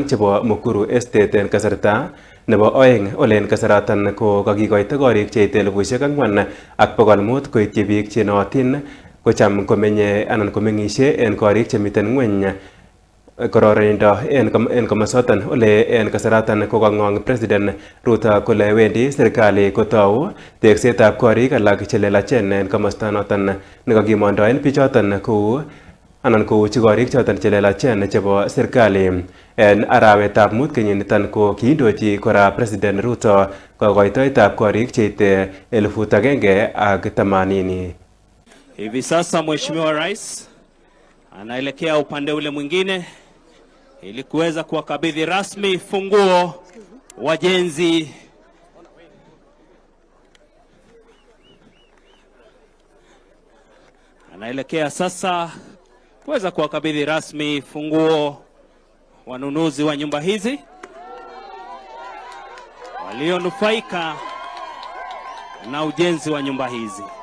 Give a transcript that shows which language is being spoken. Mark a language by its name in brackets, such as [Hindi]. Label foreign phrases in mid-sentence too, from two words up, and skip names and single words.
[Kalenjin] chebo Mukuru Estate en kasarta nebo oeng ole en kasaratan ko kakikoito korik cheite 4,500 koityi biik chenootin kocham komenye anan komeng'isie en korik chemiten ngweny kororonindo en komosoton ole en kasaratan kokang'ong President Ruto kole wendi serikali kotou teksetab korik alak chelelachen en komosta noton nekakimondoen bichoton kouchi korik choton chelelachen chebo serikali. En arawetab mut kenyiniton ko kiindochi kora President Ruto kokoitoetab korik cheite 1,080. [Swahili] Hivi sasa Mheshimiwa Rais anaelekea upande ule mwingine ili kuweza kuwakabidhi rasmi funguo wajenzi anaelekea sasa kuweza kuwakabidhi rasmi funguo wanunuzi wa nyumba hizi walionufaika na ujenzi wa nyumba hizi.